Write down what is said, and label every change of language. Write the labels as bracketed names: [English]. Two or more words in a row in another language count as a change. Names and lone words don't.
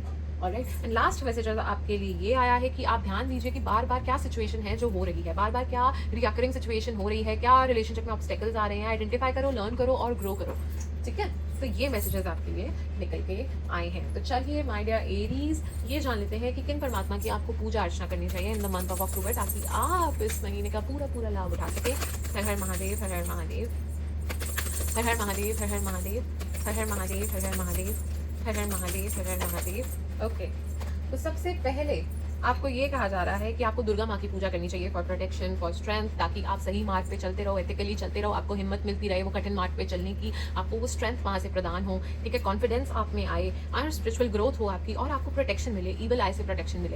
[English] alright, and last message [Hindi] आपके लिए ये आया है कि आप ध्यान दीजिए कि बार बार क्या सिचुएशन है जो हो रही है, बार बार क्या [English] recurring situation [Hindi] हो रही है, क्या रिलेशनशिप में ऑब्स्टेकल्स आ रहे हैं, आइडेंटिफाई करो, लर्न करो और ग्रो करो। ठीक है, तो ये मैसेजेस आपके लिए निकल के आए हैं। तो चलिए [English] my dear Aries, [Hindi] ये जान लेते हैं कि किन परमात्मा की आपको पूजा अर्चना करनी चाहिए [English] in the month of October, [Hindi] ताकि आप इस महीने का पूरा पूरा लाभ उठा सके। हर हर महादेव, हर हर महादेव, हर हर महादेव, हर हर महादेव, हर हर महादेव, हर हर महादेव, हर हर महादेव, हर हर महादेव। ओके, तो सबसे पहले आपको ये कहा जा रहा है कि आपको दुर्गा माँ की पूजा करनी चाहिए [English] for protection, for strength, [Hindi] ताकि आप सही मार्ग पे चलते रहो, एथिकली चलते रहो, आपको हिम्मत मिलती रहे वो कठिन मार्ग पे चलने की, आपको वो स्ट्रेंथ वहाँ से प्रदान हो। ठीक है, कॉन्फिडेंस आप में आए और [English] spiritual growth [Hindi] हो आपकी, और आपको प्रोटेक्शन मिले, [English] evil eye [Hindi] से प्रोटेक्शन मिले।